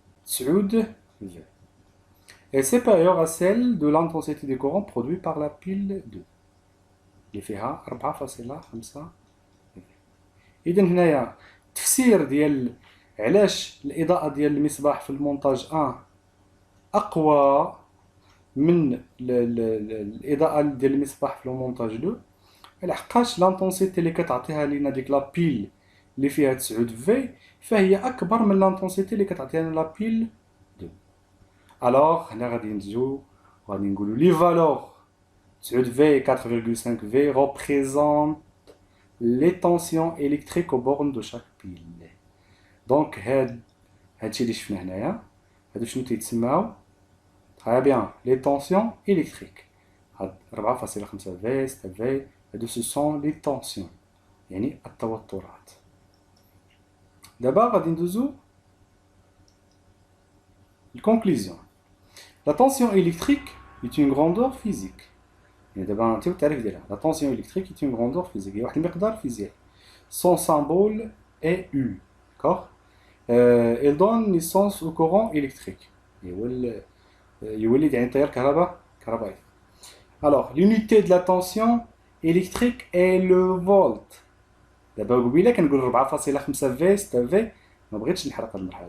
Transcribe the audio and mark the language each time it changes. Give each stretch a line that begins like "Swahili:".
French: 9 V. est supérieure à celle de l'intensité du courant produit par la pile 2
Arabic: اللي فيها 4.5. إذا هنايا التفسير ديال علاش الإضاءة ديال المصباح في المونتاج 1 أقوى من الإضاءة ديال المصباح في المونتاج 2 لحقاش لانتونسيتي اللي كتعطيها لينا ديك لابيل اللي فيها 9 في فهي أكبر من لانتونسيتي اللي كتعطيها لنا لابيل 2. الوغ هنا غادي نجيو وغادي نقولو لي فالور 9 في 4.5 في
French: représente les tensions électriques aux bornes de chaque pile.
Arabic: دونك هادشي اللي شفنا هنايا هادو شنو تيتسماو
French: très bien les tensions électriques.
Arabic: هاد 4.5 في 6 في هادو سو سون لي tensions يعني التوترات. دابا غادي ندوزو الكونكلوزيون.
French: La tension électrique est une grandeur physique.
Arabic: يعني دابا نعطيو التعريف ديالها.
French: La tension électrique est une grandeur physique.
Arabic: هي واحد المقدار فيزيائي.
French: Son symbole est U. D'accord. Elle donne naissance au courant électrique.
Arabic: يولد يعني التيار كهربائي.
French: Alors, l'unité de la tension électrique est le volt.
Arabic: دابا قبيله كنقول 4.5 في 6 في ما بغيتش نحرق هاد المرحله.